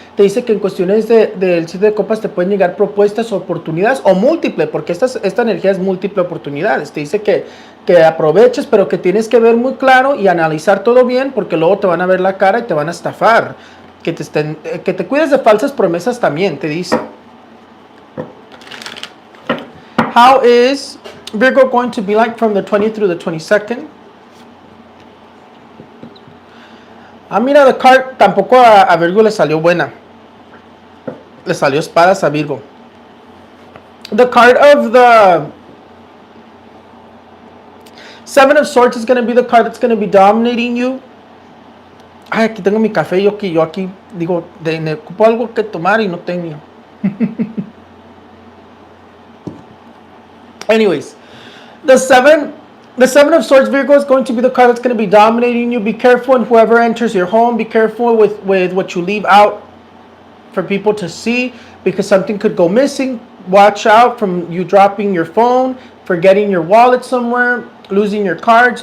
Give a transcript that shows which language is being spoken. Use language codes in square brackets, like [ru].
[es] Te dice que en cuestiones del 7 de copas te pueden llegar propuestas o oportunidades, o múltiple, porque esta energía es múltiple oportunidades. Te dice que aproveches, pero que tienes que ver muy claro y analizar todo bien, porque luego te van a ver la cara y te van a estafar. Que te cuides de falsas promesas también, te dice. [en] How is Virgo going to be like from the 20th through the 22nd? [es] Ah, mira, [en] the card [es] tampoco a Virgo le salió buena. Le salió espadas a Virgo. [en] The card of the Seven of Swords is going to be the card that's going to be dominating you. [es] Ay, aquí tengo mi café, yo aquí digo, ocupo algo que tomar y no tengo. [en] Anyways, the seven of Swords, Virgo, is going to be the card that's going to be dominating you. Be careful in whoever enters your home. Be careful with what you leave out for people to see, because something could go missing. Watch out from you dropping your phone, forgetting your wallet somewhere, losing your cards.